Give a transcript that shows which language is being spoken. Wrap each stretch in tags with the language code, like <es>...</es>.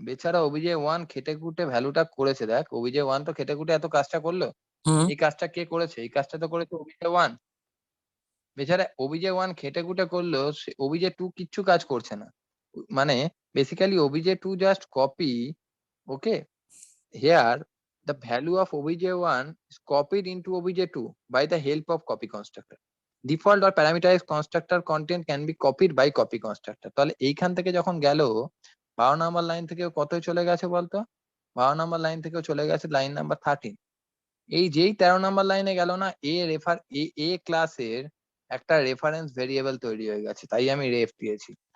<bn>বেচারা obj1 খেটে খুঁটে ভ্যালুটা করেছে, দেখ obj1 তো খেটে খুঁটে এত কাজটা করলো। এই কাজটা কে করেছে? এই কাজটা তো করেছে obj1। বেচারা obj1 খেটে খুঁটে করলো, obj2 কিচ্ছু কাজ করছে না। মানে basically obj2 just copy, okay?</bn> <en>Here the value of obj1 is copied into obj2 by the help of copy constructor. Default or parameterized constructor content can be copied by copy constructor.</en> <bn>তাহলে এইখান থেকে যখন গেল 12 number line থেকে কত চলে গেছে বলতো? 12 নম্বর লাইন থেকেও চলে গেছে লাইন নাম্বার 13। এই যেই 13 নম্বর লাইনে গেল না, এ ক্লাসের একটা রেফারেন্স ভেরিয়েবল তৈরি হয়ে গেছে, তাই আমি রেফ দিয়েছি।</bn>